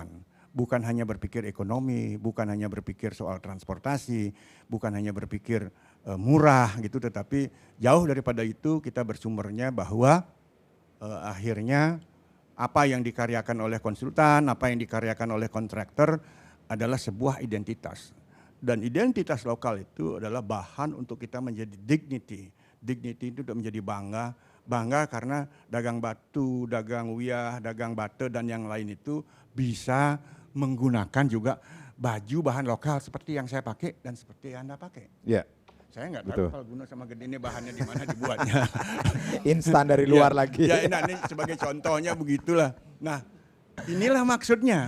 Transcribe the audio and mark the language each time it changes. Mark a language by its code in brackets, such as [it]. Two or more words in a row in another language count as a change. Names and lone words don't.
[id] Bukan hanya berpikir ekonomi, bukan hanya berpikir soal transportasi, bukan hanya berpikir murah gitu, tetapi jauh daripada itu kita bersumbernya bahwa akhirnya apa yang dikaryakan oleh konsultan, apa yang dikaryakan oleh kontraktor adalah sebuah identitas. Dan identitas lokal itu adalah bahan untuk kita menjadi dignity. Dignity itu menjadi bangga. Bangga karena dagang batu, dagang wiyah, dagang bata dan yang lain itu bisa menggunakan juga baju bahan lokal seperti yang saya pakai dan seperti yang Anda pakai. Ya. Saya nggak Betul. tahu kalau Guna sama Gede ini bahannya di mana dibuatnya. Instan dari luar Ya, lagi. Ya, ini sebagai contohnya begitulah. Nah, inilah maksudnya.